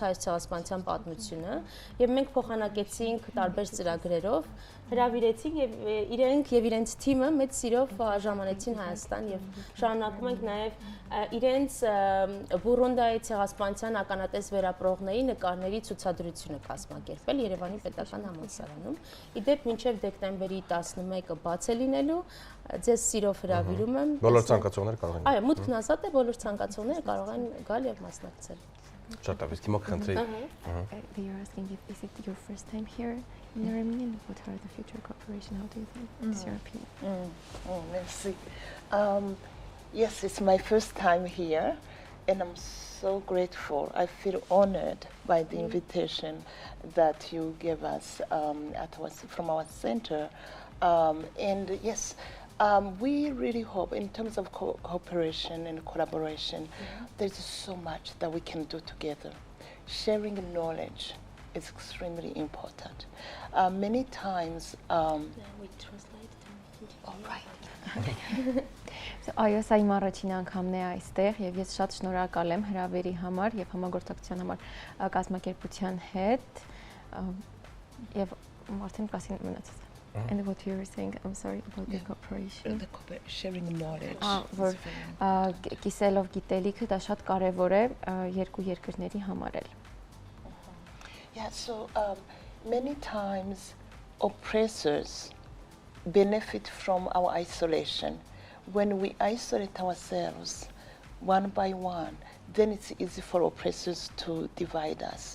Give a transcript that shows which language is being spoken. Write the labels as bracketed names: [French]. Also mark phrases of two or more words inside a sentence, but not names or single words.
[Armenian] հայոց ցեղասպանության պատմությունը եւ մենք փոխանակեցինք տարբեր ծրագրերով, հրավիրեցինք եւ իրենք եւ իրենց թիմը մեծ սիրով ժամանեցին Հայաստան եւ շարունակում ենք նաեւ իրենց Բուրունդիայի ցեղասպանության ականատես վերապրողների նկարների ցուցադրությունը կազմակերպել Երևանի պետական համալսարանում։ Իդեպ մինչեւ դեկտեմբերի 11-ը բաց է լինելու, ձեզ սիրով հրավիրում եմ։ Բոլոր ցանկացողները կարող են։ Այո, մուտքն ազատ է, բոլոր ցանկացողները կարող են գալ եւ մասնակցել։ Շատ լավ, իսկ խնդրեի։ [English] They are asking if is it your first time here in Armenia? What are the future cooperation? How do you think? What's your opinion? Merci. Yes, it's my first time here, and I'm so grateful. I feel honored by the invitation that you gave us from our center. And yes, we really hope in terms of cooperation and collaboration, there's so much that we can do together. Sharing knowledge is extremely important. Many times... we translate them. All right. [Armenian] Այո, սա իմ արդյունքն անգամն է այստեղ եւ ես շատ շնորհակալ եմ հրավերի համար եւ համագործակցության համար կազմակերպության հետ եւ արդեն կասին մնացած։ [English] And what you were saying, I'm sorry, about the cooperation. The sharing knowledge. [Armenian] Որ կիսելով գիտելիքը դա շատ կարեւոր է երկու երկրների համար էլ։ [English] Yeah, so many times oppressors benefit from our isolation. When we isolate ourselves one by one, then it's easy for oppressors to divide us.